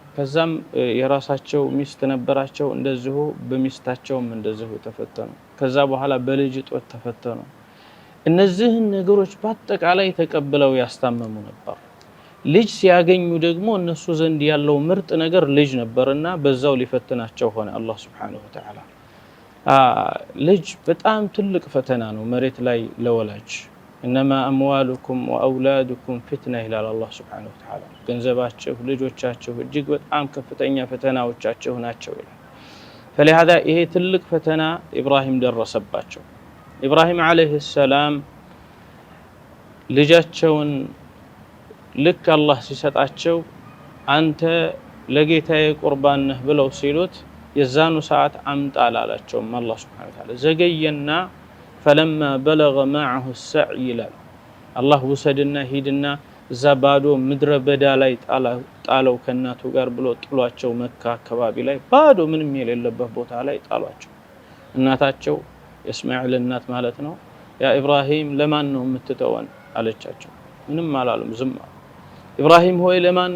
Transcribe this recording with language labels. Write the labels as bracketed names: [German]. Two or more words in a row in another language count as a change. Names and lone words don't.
[Amharic] ከዛም የራሳቸው ሚስት ነበራቸው፣ እንደዚሁ በሚስታቸውም እንደዚሁ ተፈተኑ። ከዛ በኋላ በልጅ ጦት ተፈተኑ። እነዚህ ነገሮች በአጠቃላይ ተቀብለው ያስታመሙ ነበር። ልጅ ሲያገኙ ደግሞ እነሱ ዘንድ ያለው ምርጥ ነገር ልጅ ነበርና በዛው ሊፈትናቸው ሆነ አላህ [Arabic] سبحانه وتعالى። [Amharic] ልጅ በጣም ትልቅ ፈተና ነው መሬት ላይ ለወላጅ። [Arabic] إنما أموالكم وأولادكم فتنة إلى الله سبحانه وتعالى። [Amharic] ገንዘባችሁ ልጆቻችሁ እጅግ በጣም ከፍተኛ ፈተናዎቻችሁ ናቸው ይላል። فلهذا ይሄ ትልቅ ፈተና ኢብራሂም ደረሰባቸው። ኢብራሂም [Arabic] عليه السلام [Amharic] ልጃቸውን ልክ አላህ ሲሰጣቸው አንተ ለጌታዬ ቁርባን ነህ ብለው ሲሉት የዛኑ ሰዓት አምጣ አላቸው አላህ [Arabic] سبحانه وتعالى። [Amharic] ዘገየና [Arabic] فلما بلغ معه السعي [Amharic] ይላል አላህ ውሰድና ሂድና እዛ ባዶ ምድረ በዳ ላይ ጣለው ከናቱ ጋር ብሎ ጥሏቸው መካ አካባቢ ላይ ባዶ ምንም የሌለበት ቦታ ላይ ጣሏቸው። እናታቸው የእስማኤል እናት ማለት ነው። ያ ኢብራሂም ለማን ነው የምትተወን አለቻቸው። ምንም አላሉም፣ ዝም አሉ። ኢብራሂም ሆይ ለማን